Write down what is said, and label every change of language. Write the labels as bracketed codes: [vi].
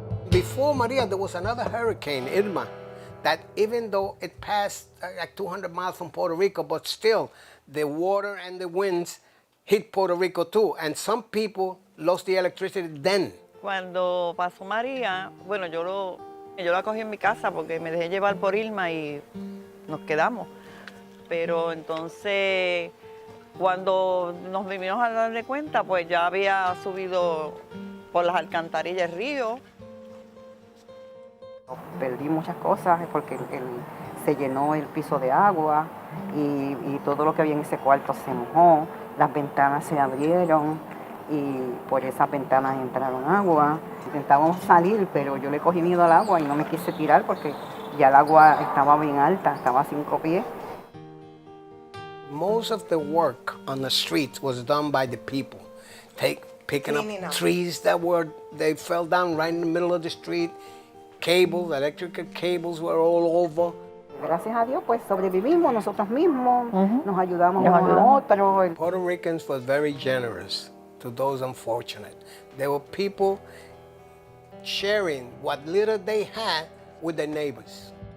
[en] Before Maria, there was another hurricane, Irma, that even though it passed like 200 miles from Puerto Rico, but still the water and the winds hit Puerto Rico too. And some people lost the electricity then. [es] Cuando pasó María, bueno, yo la cogí en mi casa porque me dejé llevar por Irma y nos quedamos. Pero entonces, cuando nos vinimos a dar de cuenta, pues ya había subido por las alcantarillas el río. Perdí muchas cosas porque se llenó el piso de agua y todo lo que había en ese cuarto se mojó, las ventanas se abrieron y por esas ventanas entraron agua. Intentábamos salir, pero yo le cogí miedo al agua y no me quise tirar porque ya el agua estaba bien alta, estaba a 5 pies. [en] Most of the work on the streets was done by the people, picking up trees they fell down right in the middle of the street. Cables, electrical cables were all over. [es] Gracias a Dios, pues sobrevivimos nosotros mismos, nos ayudamos unos a otros. [en] Puerto Ricans were very generous to those unfortunate. There were people sharing what little they had with their neighbors.